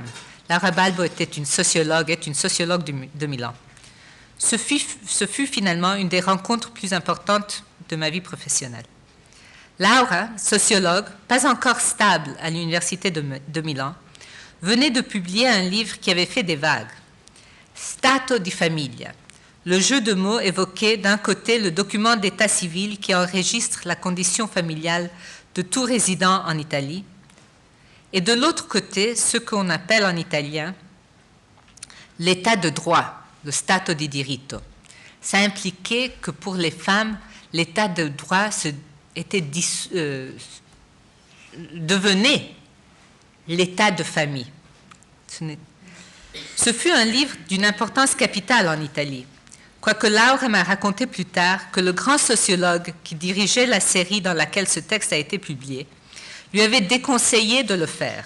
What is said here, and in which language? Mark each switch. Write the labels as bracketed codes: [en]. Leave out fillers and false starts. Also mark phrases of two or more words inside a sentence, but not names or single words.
[fr] Laura Balbo est une sociologue de Milan. Ce fut finalement une des rencontres plus importantes de ma vie professionnelle. Laura, sociologue, pas encore stable à l'université de Milan, venait de publier un livre qui avait fait des vagues. [it] Stato di famiglia. [fr] Le jeu de mots évoquait d'un côté le document d'état civil qui enregistre la condition familiale de tout résident en Italie, et de l'autre côté ce qu'on appelle en italien l'état de droit, le [it] stato di diritto. [fr] Ça impliquait que pour les femmes, l'état de droit devenait l'état de famille. Ce fut un livre d'une importance capitale en Italie, quoique Laura m'a raconté plus tard que le grand sociologue qui dirigeait la série dans laquelle ce texte a été publié lui avait déconseillé de le faire.